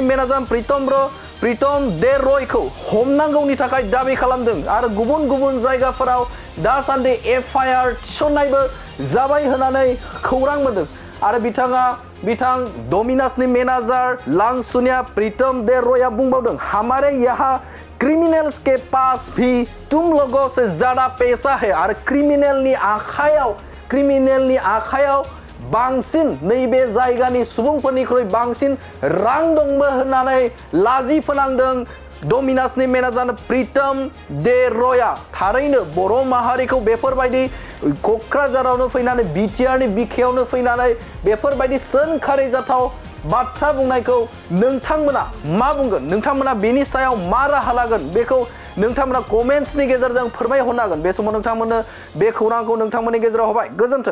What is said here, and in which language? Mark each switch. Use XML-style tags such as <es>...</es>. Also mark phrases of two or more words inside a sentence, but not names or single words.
<brx>मेनेजार प्रितम दे रयखौ हमनांगौनि थाखाय दाबि खालामदों आरो गुबुन जायगाफोराव दासान्दि FIR थिसननायबो जाबाय होननानै खौरां मोनदों आरो बिथां डमिनासनि मेनेजार लांसुनिया प्रितम दे रयआ बुंबावदों</brx> <hi>हमारे यहाँ क्रिमिनल्स के पास भी तुम लोगों से ज्यादा पैसा है</hi> <brx>आरो क्रिमिनेलनि आखायाव बांसिन नैबे जायगानि सुबुंफोरनिख्रुइ बांसिन रां दंबो होननानै लाजि फोनांदों डमिनासनि मेनेजार प्रितम दे रयआ थारैनो बर' माहारिखौ बेफोरबायदि क'क्राझारावनो फैनानै बिटिआरनि बिखायावनो फैनानै बेफोरबायदि सोंखारिजाथाव बाथ्रा बुंनायखौ नोंथांमोना मा बुंगोन नोंथांमोना बेनि सायाव मा राहा लागोन बेखौ नोंथांमोना कमेन्ट्सनि गेजेरजों फोरमायहरनो हागोन बे समाव नोंथांमोननो बे खौरांखौ नोंथांमोननि गेजेराव होबाय गोजोन्थों</brx>